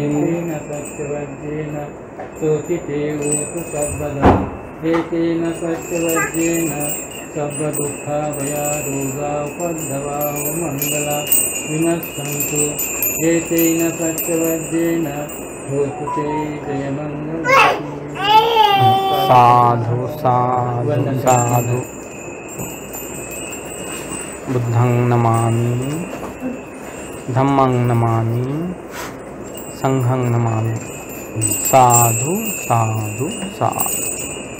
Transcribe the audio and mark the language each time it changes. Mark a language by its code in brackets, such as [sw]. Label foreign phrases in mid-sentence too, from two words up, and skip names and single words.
[sa] एतेन सत्यवज्रेण सर्वदुःखाभयारोगापद्रवा मङ्गला विनश्यन्तु एतेन सत्यवज्रेण भूतु ते जयमङ्गलम्। साधु साधु साधु। [pi] बुद्धं नमामि धम्मं नमामि संघं नमामि। साधु साधु साधु।